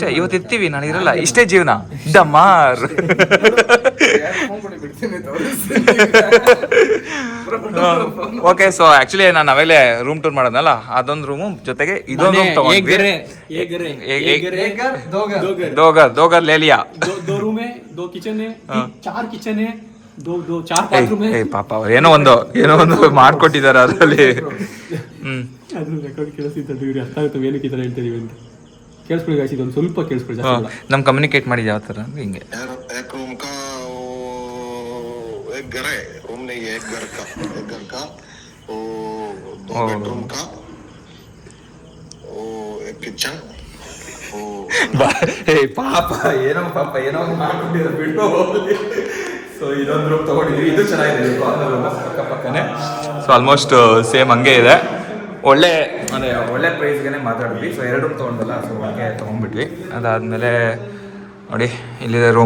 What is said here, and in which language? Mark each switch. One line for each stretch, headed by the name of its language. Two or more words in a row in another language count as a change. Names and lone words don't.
Kannada: ಇವತ್ತು ಇರ್ತೀವಿ, ನಾನು ಇರಲ್ಲ. ಇಷ್ಟೇ ಜೀವನ. ಡಮಾರ್.
English: okay, so actually
Kannada: ನಾನು ಅವಾಗಲೇ
English: room tour
Kannada: ಮಾಡೋದಲ್ಲ, ಅದೊಂದು ರೂಮು ಜೊತೆಗೆ ಇದೊಂದು ರೂಮ್ ತಗೊಂಡ್ವಿ.
Hindi: दो घर ले लिया. दो रूम है, 2 किचन है, 4 किचन है, 4 बाथरूम है.
Kannada: ಪಾಪ ಅವ್ರು ಏನೋ ಒಂದು ಮಾಡ್ಕೊಟ್ಟಿದ್ದಾರೆ ಅದರಲ್ಲಿ. ಅದ್ರ ರೆಕಾರ್ಡ್ ಕೇಳಿಸಿದ್ದು ಇವ್ರು ಅರ್ಥ ಆಗುತ್ತೆ ಏನಕ್ಕೆ ಈ ಥರ ಹೇಳ್ತೀವಿ ಅಂತ. ಕೇಳಿಸ್ಕೊಳ್ಳಿ ಗಾಯ್ಸ್, ಇದೊಂದು ಸ್ವಲ್ಪ ಕೇಳಿಸ್ಕೊಳ್ಳಿ. ನಮ್ ಕಮ್ಯುನಿಕೇಟ್ ಮಾಡಿದ ಯಾವ ಥರ ಅಂದ್ರೆ ಹಿಂಗೆ.
Hindi: एक रूम का वो एक घर है, रूम नहीं है, एक घर का वो 2 बेडरूम का वो एक किचन वो
Kannada: ಪಾಪ ಏನೋ ಮಾಡ್ಕೊಂಡಿದ್ದಾರೆ ಬಿಟ್ಟು. ಸೊ ಇದೊಂದು ರೂಮ್ ತಗೊಂಡಿದ್ವಿ, ಇದು ಚೆನ್ನಾಗಿದೆ. ಪಕ್ಕನೇ.
English: so almost same
Kannada: ಹಂಗೆ ಇದೆ. ಒಳ್ಳೆ ಪ್ರೈಸ್ಗೆ ಮಾತಾಡಿದ್ವಿ. ಸೊ 2 ರೂಮ್ ತೊಗೊಂಡಲ್ಲ, ಸೊ ಹಂಗೆ ತೊಗೊಂಡ್ಬಿಟ್ವಿ. ಅದಾದಮೇಲೆ ನೋಡಿ ಇಲ್ಲಿದೆ ರೂಮು.